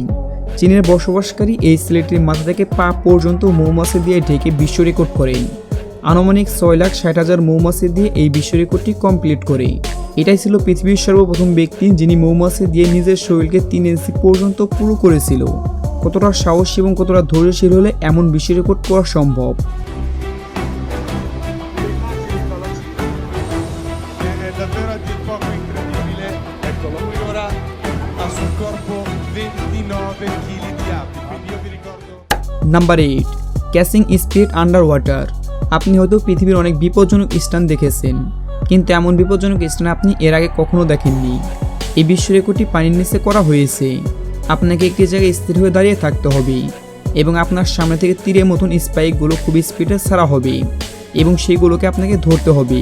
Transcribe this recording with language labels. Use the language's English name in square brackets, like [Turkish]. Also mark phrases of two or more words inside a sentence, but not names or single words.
[Bangla] চীনের বসবাসকারী এই ছেলেটির মাথা থেকে পা পর্যন্ত মৌমাছি দিয়ে ঢেকে বিশ্ব রেকর্ড করেন। আনুমানিক 6,60,000 মৌমাছি দিয়ে এই বিশ্ব রেকর্ডটি কমপ্লিট করে। এটাই ছিল পৃথিবীর সর্বপ্রথম ব্যক্তি যিনি মৌমাছি দিয়ে নিজের শরীরকে 3 ইঞ্চি পর্যন্ত পুরো করেছিল। কতটা সাহসী এবং কতটা ধৈর্যশীল হলে এমন বিশ্ব রেকর্ড করা সম্ভব? [Italian] Davvero a dir poco incredibile. Eccolo, lui ora ha sul corpo 29 kg di abiti, quindi io vi ricordo. [English] number 8, catching speed under water. [Bangla] আপনি হয়তো পৃথিবীর অনেক বিপজ্জনক স্থান দেখেছেন, কিন্তু এমন বিপজ্জনক স্টান্ট আপনি এর আগে কখনো দেখেননি। এই বিশ্ব রেকর্ডটি পানির নিচে করা হয়েছে। আপনাকে একটি জায়গায় স্থির হয়ে দাঁড়িয়ে থাকতে হবে এবং আপনার সামনে থেকে তীরের মতন স্পাইকগুলো খুব স্পিডে ছাড়া হবে এবং সেইগুলোকে আপনাকে ধরতে হবে।